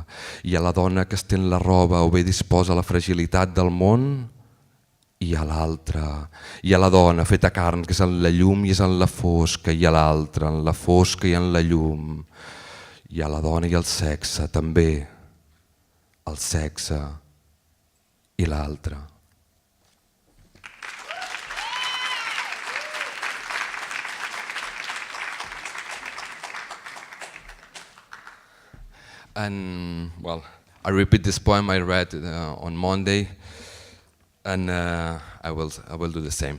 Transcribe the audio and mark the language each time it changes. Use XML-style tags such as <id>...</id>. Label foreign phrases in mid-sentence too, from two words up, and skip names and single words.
<ca>Hi ha la dona que estén la roba o bé disposa la fragilitat del món i hi ha l'altra. Hi ha la dona feta carn que és en la llum i és en la fosca. Hi ha l'altra, en la fosca i en la llum. Hi ha la dona i el sexe, també. El sexe i l'altra.</ca> <en>And well, I repeat this poem I read on Monday, and I will do the same.</en>